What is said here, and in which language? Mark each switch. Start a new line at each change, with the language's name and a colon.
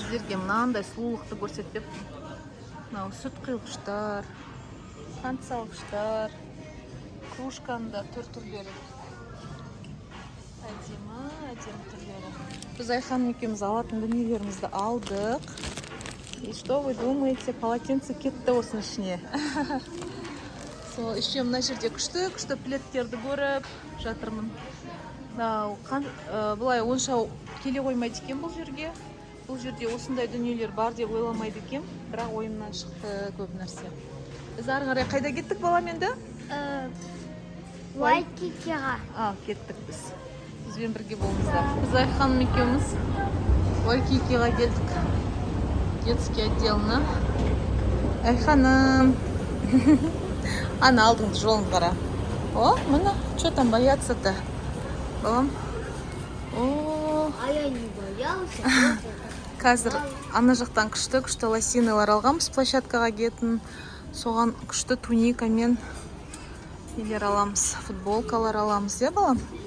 Kazakh: Сіздерге мынандай сұлулықты көрсетіп, мынау сүт құйғыштар, қант салғыштар, кружканың да түрлері. Әдемі түрлері. Біз Айхан екеуміз алатын дүниелерімізді алдық.
Russian: И что вы думаете, полотенце
Kazakh: кетті осының ішіне. Сол, еще мына жерде күшті пледтерді көріп жатырмын. Бұлай онша келе қоймайды екен бұл жерге. Бұл жерде осындай дүниелер бар деп ойламайды екен. Бірақ ойымнан шықты көп нәрсе. Біз ары қарай қайда кеттік балам енді? Вайкикиға. Кеттік біз. Бізбен бірге болыңыздар. Біз Айханым екеуміз Вайкикиға келдік. Детский отделына. Айханым. Ана алдыңды жолын қара.
Russian: О, мына, что там бояться-то?
Kazakh: Балам.
Russian: А я не боялся.
Kazakh: Қазір ана жақтан күшті лосиналар алғанбыз площадкаға кетін. Соған күшті туника мен нелер аламыз, футболкалар аламыз, е балам?